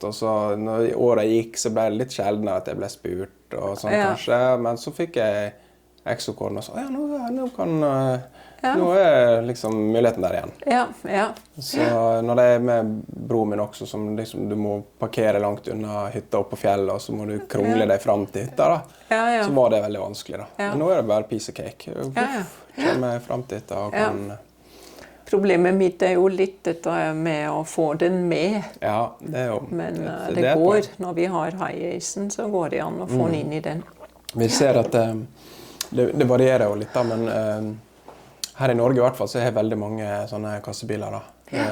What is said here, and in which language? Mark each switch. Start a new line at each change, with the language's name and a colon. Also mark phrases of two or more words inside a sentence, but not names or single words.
Norwegian: Og så når året gikk, så ble det litt sjeldnere at jeg ble spurt og sånn kanskje, men så fikk jeg exokorn og så, nå er liksom muligheten der igjen. Så når det er med broren min også, som liksom, du må parkere langt unna hytta opp på fjellet, og så må du krongle deg frem til hytta da, så var det veldig vanskelig da. Men nå er det bare
English: piece of cake.
Norwegian: Kommer jeg frem til hytta og kan... Problemet mitt er jo litt dette med å få den med. Ja, det er jo... Men det går, når vi har high-acen, så går det an å få den inn i den. Vi ser at det varierer jo litt da, men her i Norge i hvert fall så er det veldig mange sånne kassebiler da.